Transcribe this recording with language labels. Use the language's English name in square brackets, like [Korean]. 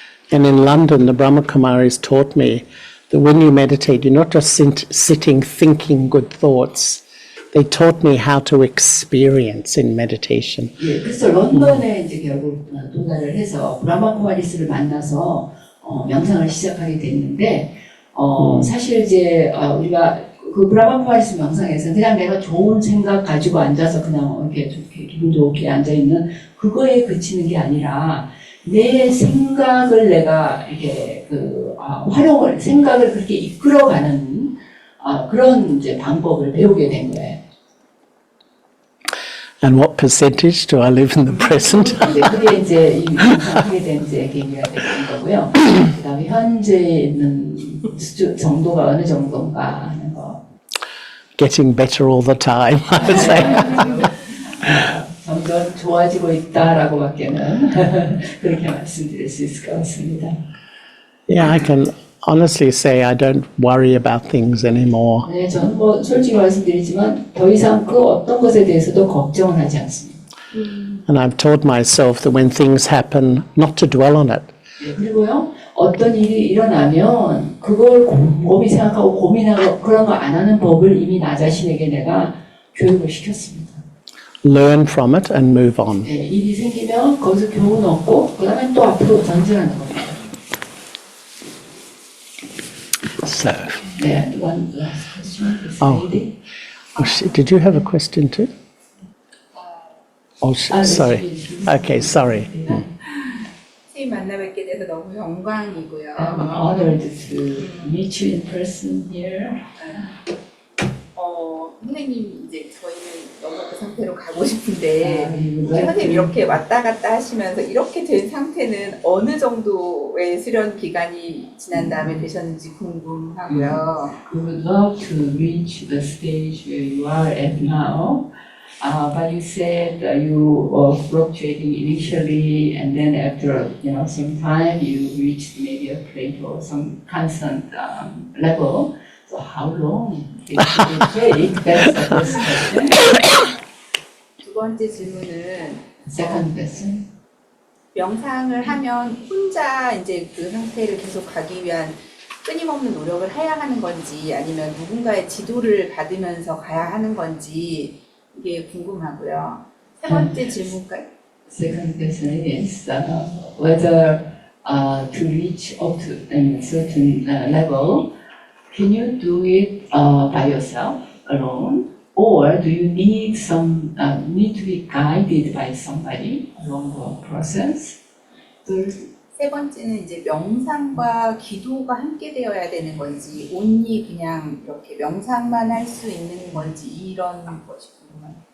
[English] And in London, the Brahma Kumaris taught me that when you meditate, you're not just sitting thinking good thoughts. They taught me how to experience in meditation. [Korean] 예, 그래서 런던에 이제 결국 도달을 해서 브라마 쿠마리스를 만나서 명상을 시작하게 됐는데 사실 이제 우리가 그 브라마 쿠마리스 명상에서 그냥 내가 좋은 생각 가지고 앉아서 그냥 이렇게 기분 좋게 앉아 있는 그거에 그치는 게 아니라 내 생각을 내가 이렇게 생각을 그렇게 이끌어가는 그런 이제 방법을 배우게 된 거예요. [English] And what percentage do I live in the present? [Korean] 그게 이제 하게 된 이제 계기가 되는 거고요. 그다음에 현재 있는 정도가 어느 정도인가 하는 거. [English] Getting better all the time, I would say. [Korean] 점점 좋아지고 있다라고밖에는 그렇게 말씀드릴 수 있을 것 같습니다. [English] Yeah, I can honestly say I don't worry about things anymore. [Korean] 네, 저는 뭐 솔직히 말씀드리지만 더 이상 그 어떤 것에 대해서도 걱정을 하지 않습니다. [English] And I've taught myself that when things happen, not to dwell on it. [Korean] 네, 그리고요, 어떤 일이 일어나면 그걸 곰곰이 생각하고 고민하고 그런 거 안 하는 법을 이미 나 자신에게 내가 교육을 시켰습니다. [English] Learn from it and move on. [Korean] 네, 일이 생기면 거기서 교훈 얻고 그 다음에 또 앞으로 전진하는 겁니다. [English] So, 네, one last question. This Oh. lady. did you have a question too? Oh, sorry. Okay, sorry. [Korean] 선생님 만나 뵙게 돼서 너무 영광이고요. [English] I'm honored to meet you in person here. [Korean] 선생님 이제 저희는 너무 있는데 선생님 이렇게 왔다 갔다 하시면서 이렇게 된 상태는 어느 정도의 수련 기간이 지난 다음에 되셨는지 궁금하고요. [English] You would love to reach the stage where you are at now, but you said you were fluctuating initially, and then after some time you reached maybe a plateau, some constant level. So how long did it take? That's the first question. [Korean] 두 번째 질문은 [English] Second question. [Korean] 명상을 하면 혼자 이제 그 상태를 계속 가기 위한 끊임없는 노력을 해야 하는 건지 아니면 누군가의 지도를 받으면서 가야 하는 건지 이게 궁금하고요. 세 번째 질문까지 [English] Second question is whether to reach up to a certain level, can you do it by yourself, alone, or do you need need to be guided by somebody along the process? [Korean] 세 번째는 이제 명상과 기도가 함께 되어야 되는 건지 온리 그냥 이렇게 명상만 할 수 있는 건지 이런 것이 궁금합니다.